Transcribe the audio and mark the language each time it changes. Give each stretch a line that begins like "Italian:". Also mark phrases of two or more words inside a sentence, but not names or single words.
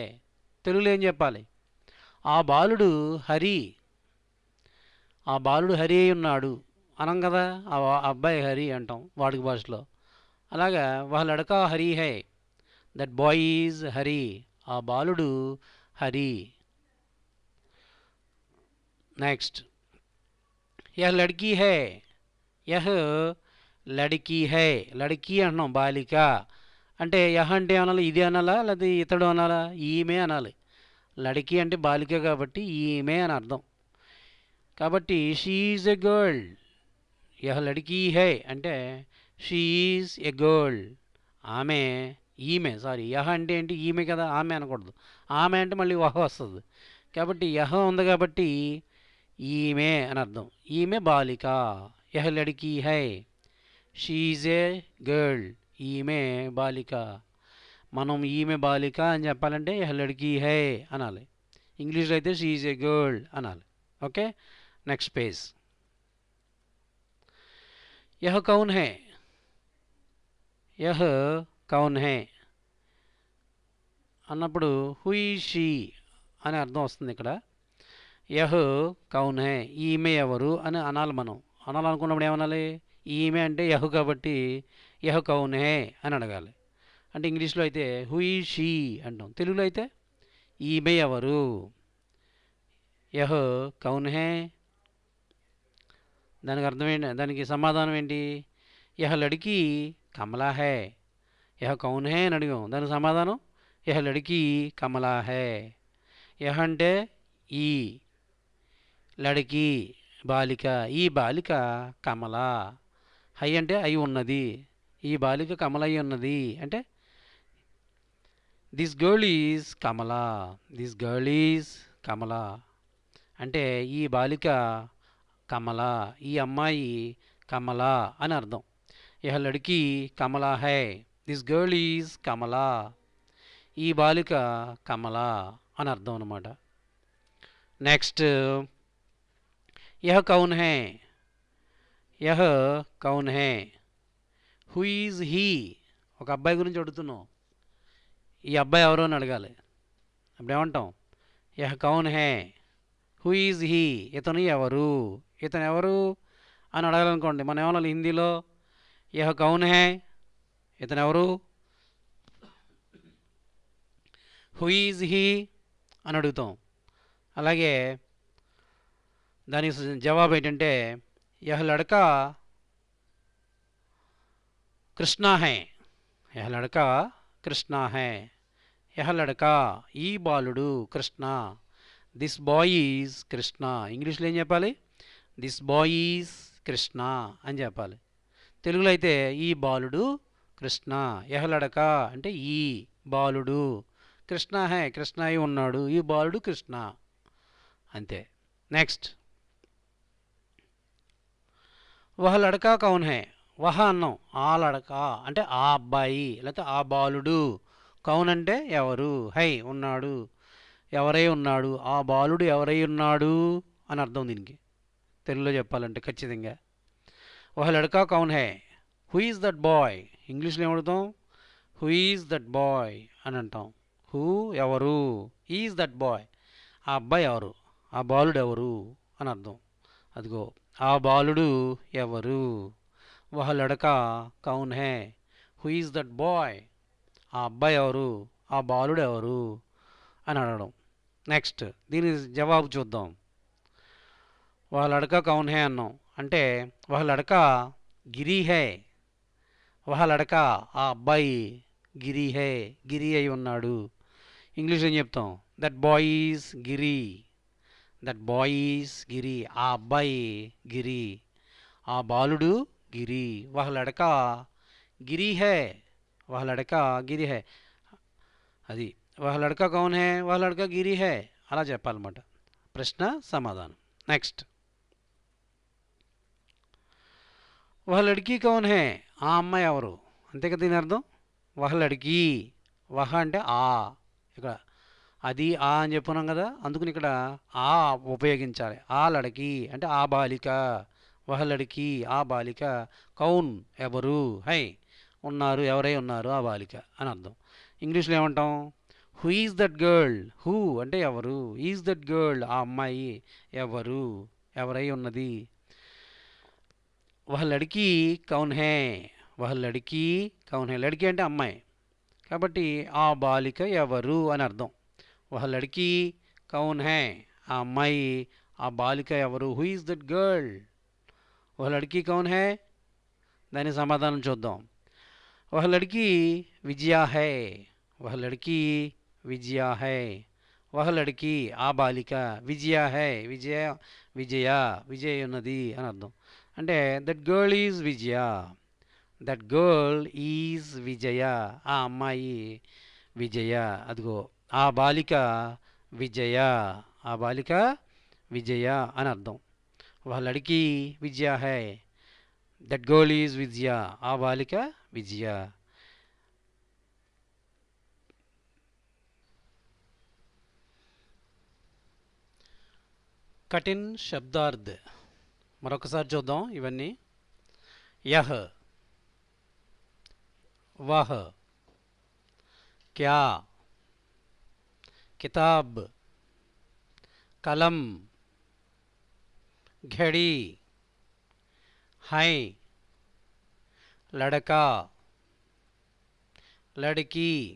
Telugu: తెలుగులో ఏం చెప్పాలి? ఆ బాలుడు హరి, ఆ బాలుడు హరి అయి ఉన్నాడు అనం కదా. అబ్బాయి హరి అంటాం వాడుక భాషలో. అలాగా
Hindi: वह लड़का हरि है,
English: That boy is Hari.
Telugu: ఆ బాలుడు హరి. నెక్స్ట్,
Hindi: यह लड़की है, यह लड़की है.
Telugu: లడ్కీ అంటున్నాం బాలిక అంటే యహ్ అంటే అనాలి, ఇది అనాలా లేదా ఇతడు అనాలా? ఈమె అనాలి. లడ్కీ అంటే బాలిక కాబట్టి ఈమె అని అర్థం.
English: కాబట్టి she is a girl.
Hindi: यह लड़की है
English: అంటే she is a girl.
Telugu: ఆమె, ఈమె, సారీ, యహ అంటే ఏంటి? ఈమె కదా, ఆమె అనకూడదు. ఆమె అంటే మళ్ళీ వహ వస్తుంది. కాబట్టి యహ ఉంది కాబట్టి ఈమె అని అర్థం. ఈమె బాలిక.
Hindi: यह लड़की है,
English: She is a girl.
Telugu: ఈమె బాలిక. మనం ఈమె బాలిక అని చెప్పాలంటే
Hindi: यह लड़की है
Telugu: అనాలి. ఇంగ్లీష్లో అయితే
English: she is a girl
Telugu: అనాలి.
English: Okay, next page.
Hindi: यह कौन है, यह कौन है
English: who is she
Telugu: అని అర్థం వస్తుంది ఇక్కడ.
Hindi: यह कौन है,
Telugu: ఈమె ఎవరు అని అనాలి. మనం అనాలనుకున్నప్పుడు ఏమనాలి? ఈమె అంటే యహ్ కాబట్టి
Hindi: यह कौन है
Telugu: అని అడగాలి. అంటే ఇంగ్లీష్లో అయితే
English: who is she
Telugu: అంటాం. తెలుగులో అయితే ఈమె ఎవరు?
Hindi: यह कौन है.
Telugu: దానికి అర్థం ఏంటి? దానికి సమాధానం ఏంటి?
Hindi: यह लड़की कमला है. यह कौन है
Telugu: అని అడిగాం, దానికి సమాధానం
Hindi: यह लड़की कमला है.
Telugu: యహ్ అంటే ఈ, లడ్కీ బాలిక, ఈ బాలిక కమల. హై అంటే అయి ఉన్నది, ఈ బాలిక కమల అయి ఉన్నది అంటే
English: this girl is Kamala. This girl is Kamala
Telugu: అంటే ఈ బాలిక కమల, ఈ అమ్మాయి కమల అని అర్థం.
Hindi: यह लड़की कमला है,
English: this girl is Kamala.
Telugu: ఈ బాలిక కమల అని అర్థం అన్నమాట. నెక్స్ట్,
Hindi: यह कौन है, यह कौन है.
English: Who is he.
Telugu: ఒక అబ్బాయి గురించి అడుగుతున్నాం, ఈ అబ్బాయి ఎవరు అని అడగాలి. అప్పుడు ఏమంటాం?
Hindi: यह कौन है.
English: Who is he,
Telugu: ఇతను ఎవరు, ఇతను ఎవరు అని అడగాలనుకోండి, మనం ఏమనాలి హిందీలో?
Hindi: यह कौन है,
Telugu: ఇతను ఎవరు.
English: Who is he
Telugu: అని అడుగుతాం. అలాగే దానికి జవాబు ఏంటంటే
Hindi: यह लड़का कृष्ण है. यह लड़का कृष्ण है. यह लड़का
Telugu: ఈ బాలుడు కృష్ణ.
English: This boy is Krishna.
Telugu: ఇంగ్లీష్లో ఏం చెప్పాలి?
English: This boy is Krishna అని చెప్పాలి.
Telugu: తెలుగులో అయితే ఈ బాలుడు కృష్ణ.
Hindi: यह लड़का
Telugu: అంటే ఈ బాలుడు,
Hindi: कृष्ण है
Telugu: కృష్ణ అయి ఉన్నాడు, ఈ బాలుడు కృష్ణ, అంతే. నెక్స్ట్,
Hindi: वह लड़का कौन है.
Telugu: వహ అన్నాం, ఆ లడకా అంటే ఆ అబ్బాయి లేకపోతే ఆ బాలుడు. కౌన్ అంటే ఎవరు, హై ఉన్నాడు, ఎవరై ఉన్నాడు, ఆ బాలుడు ఎవరై ఉన్నాడు అని అర్థం దీనికి తెలుగులో చెప్పాలంటే ఖచ్చితంగా.
Hindi: वह लड़का कौन है,
English: who is that boy.
Telugu: ఇంగ్లీష్లో ఏమడుతాం?
English: Who is that boy
Telugu: అని అంటాం. హూ ఎవరు,
English: is that boy
Telugu: ఆ అబ్బాయి ఎవరు, ఆ బాలుడు ఎవరు అని అర్థం. అదిగో ఆ బాలుడు ఎవరు.
Hindi: वह लड़का कौन है,
English: who is that boy
Telugu: ఆ అబ్బాయి ఎవరు, ఆ బాలుడు ఎవరు అని అడగడం. నెక్స్ట్, దీని జవాబు చూద్దాం.
Hindi: वह लड़का कौन है
Telugu: అన్నాం అంటే
Hindi: वह लड़का गिरि है. वह लड़का
Telugu: ఆ అబ్బాయి
Hindi: गिरि है
Telugu: గిరి అయి ఉన్నాడు. ఇంగ్లీష్ ఏం చెప్తాం?
English: That boy is Giri. That boy is Giri
Telugu: ఆ అబ్బాయి గిరి, ఆ బాలుడు గిరి.
Hindi: वह लड़का गिरि है. वह लड़का गिरि है అది. वह लड़का कौन है, वह लड़का गिरि है
Telugu: అలా చెప్పాలన్నమాట. ప్రశ్న సమాధానం. నెక్స్ట్,
Hindi: वह लड़की कौन है,
Telugu: ఆ అమ్మాయి ఎవరు, అంతే కదా దీని అర్థం.
Hindi: वह लड़की,
Telugu: వహ అంటే ఆ, ఇక్కడ అది ఆ అని చెప్పున్నాం కదా, అందుకని ఇక్కడ ఆ ఉపయోగించాలి. ఆ లడకి అంటే ఆ బాలిక,
Hindi: वह लड़की
Telugu: ఆ బాలిక, కౌన్ ఎవరు, హై ఉన్నారు, ఎవరై ఉన్నారు ఆ బాలిక అని అర్థం. ఇంగ్లీష్లో ఏమంటాం,
English: Who is that girl, who
Telugu: అంటే ఎవరు,
English: is that girl
Telugu: ఆ అమ్మాయి, ఎవరు ఎవరై ఉన్నది.
Hindi: वह लड़की कौन है, वह लड़की कौन है,
Telugu: లడికి అంటే అమ్మాయి కాబట్టి ఆ బాలిక ఎవరు అని అర్థం.
Hindi: वह लड़की कौन है,
Telugu: ఆ అమ్మాయి ఆ బాలిక ఎవరు,
English: Who is that girl,
Hindi: वह लड़की कौन है.
Telugu: దానికి సమాధానం చూద్దాం.
Hindi: वह लड़की विजया है, वह लड़की विजया है, वह लड़की
Telugu: ఆ బాలిక,
Hindi: विजया है
Telugu: విజయ, విజయ విజయ ఉన్నది అని అర్థం. అంటే
English: that girl is Vijaya, that girl is Vijaya,
Telugu: ఆ అమ్మాయి విజయ, అదిగో ఆ బాలిక విజయ, ఆ బాలిక విజయ అని అర్థం.
Hindi: वह लड़की विजया है,
English: that girl is Vijaya,
Telugu: ఆ బాలిక విజయ.
Hindi: कठिन शब्दार्थ
Telugu: మరొకసారి చూద్దాం ఇవన్నీ.
Hindi: यह, वह, क्या, किताब, कलम, घड़ी, है, लड़का, लड़की.